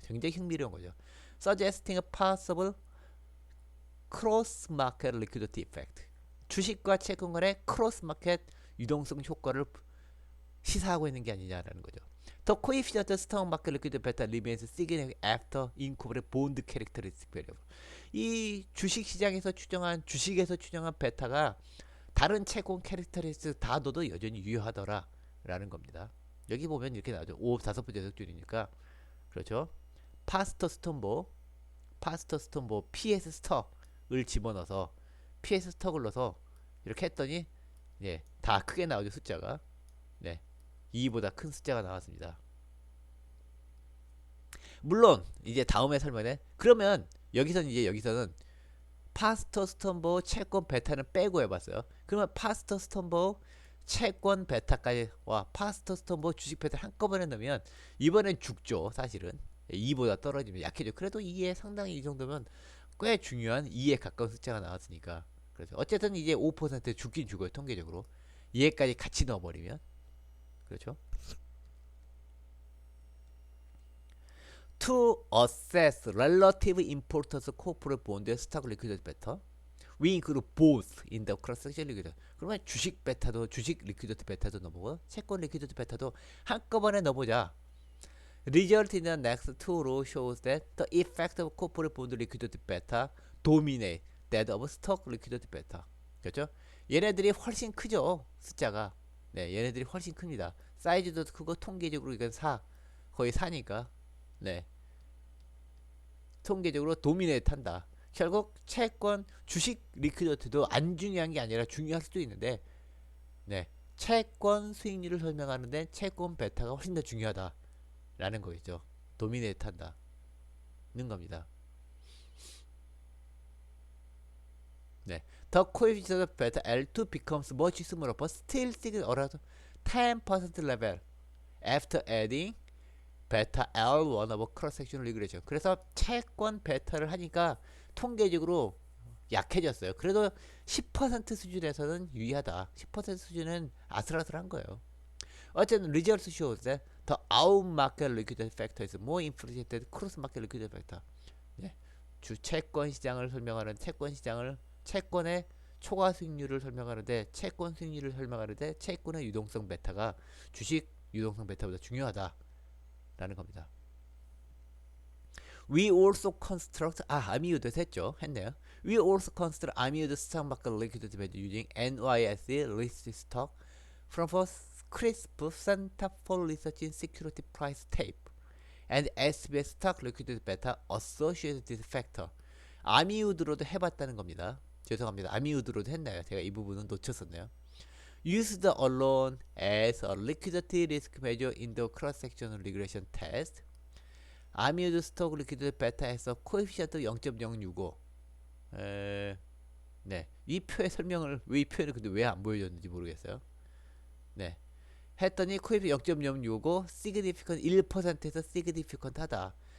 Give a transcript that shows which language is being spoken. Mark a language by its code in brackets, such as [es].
[ko] 굉장히 흥미로운 거죠. [en] Suggesting a possible cross market liquidity effect. [ko] 주식과 채권 간의 크로스 마켓 유동성 효과를 시사하고 있는 게 아니냐라는 거죠. [en] The coefficient of stock market liquidity beta remains significant after incorporating bond characteristic variable. [ko] 이 주식에서 추정한 베타가 다른 채권 캐릭터리스틱 다 넣어도 여전히 유효하더라라는 겁니다. 여기 보면 이렇게 나오죠. 다섯 번째 줄이니까 그렇죠. 파스터 스톰보 PS 스톡을 집어넣어서 PS 스톡을 넣어서 이렇게 했더니 예, 다 크게 나오죠. 숫자가 네, 2보다 큰 숫자가 나왔습니다. 물론 이제 다음에 설명에 그러면 여기서는 파스터 스톰보 채권 베타는 빼고 해봤어요. 그러면 파스터 스톰보 채권 베타까지 와 파스터 스톰보 주식 베타 한꺼번에 넣으면 이번엔 죽죠. 사실은 2보다 떨어지면 약해져. 그래도 2에 상당히 이 정도면 꽤 중요한 2에 가까운 숫자가 나왔으니까 그래서 어쨌든 이제 5% 죽긴 죽어요. 통계적으로 2에까지 같이 넣어버리면 그렇죠. [en] To assess relative importance of corporate bond and stock liquidity beta, we include both in the cross-section liquidity. [ko] 그러면 주식 리퀴디티 베타도 넣어보고 채권 리퀴디티 베타도 한꺼번에 넣어보자. [en] Result in the next two rows shows that the effect of corporate bond liquidity beta dominate that of stock liquidity beta. [ko] 그렇죠? 얘네들이 훨씬 크죠. 숫자가. 네, 얘네들이 훨씬 큽니다. 사이즈도 크고 통계적으로 이건 거의 4니까. 네. 통계적으로 도미네이트 한다. 결국 채권 주식 리퀴디티도 안 중요한 게 아니라 중요할 수도 있는데 네. 채권 수익률을 설명하는데 채권 베타가 훨씬 더 중요하다라는 거겠죠. 도미네이트 한다는 겁니다. 네. [en] The coefficient of beta L2 becomes much smaller but still sitting around 10% level after adding 베타 L1 of cross-sectional regression. [ko] 그래서 채권 베타를 하니까 통계적으로 약해졌어요. 그래도 10% 수준에서는 유의하다. 10% 수준은 아슬아슬한 거예요. 어쨌든 [en] results shows that the out market liquidity factor is more influential than cross market liquidity factor. [ko] 네. 주 채권 시장을 설명하는 채권의 초과 수익률을 설명하는데 채권 수익률을 설명하는데 채권의 유동성 베타가 주식 유동성 베타보다 중요하다라는 겁니다. [en] We also construct [ko] 아미우드 했네요. [en] We also construct 아미우드 stock market liquidity value using NYSE listed stock from a CRISP Center for Research in Security Price Tape and SBS stock liquidity beta associated factor. [ko] 아미우드로도 해봤다는 겁니다. 죄송합니다. 아미우드로도 했나요? 제가 이 부분은 놓쳤었네요. [en] Used alone as a liquidity risk measure in the cross-sectional regression test. [ko] 아미우드 스톡 리퀴드 베타에서 코에피션트 0.065. 네, 이 표의 설명을 왜 이 표현을 근데 왜 안 보여줬는지 모르겠어요. 네, 했더니 코에피션트 0.065 significant 1%에서 significant 하다.